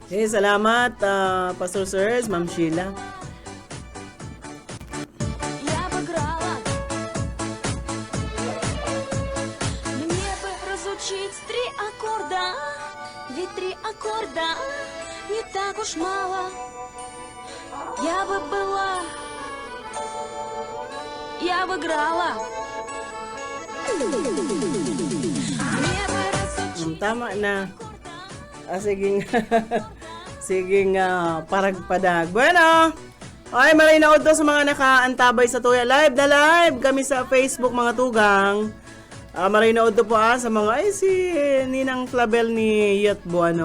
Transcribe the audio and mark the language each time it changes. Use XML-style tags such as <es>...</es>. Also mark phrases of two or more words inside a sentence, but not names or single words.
<bik>salamat, Pastor Sirs, Ma'am Sheila.</bik> <ru>Я бы играла. Мне бы разучить 3 аккорда, ведь 3 аккорда не так уж мало. Я бы была, я бы играла. Мне бы разучить</ru> <bik>Tama na. Sige sige paragpadag. Bueno, ay maray na to sa mga nakaantabay sa Tuya Live na live kami sa Facebook mga tugang. Maray na to po sa mga si Ninang Flabel ni Yatbo ano.</bik>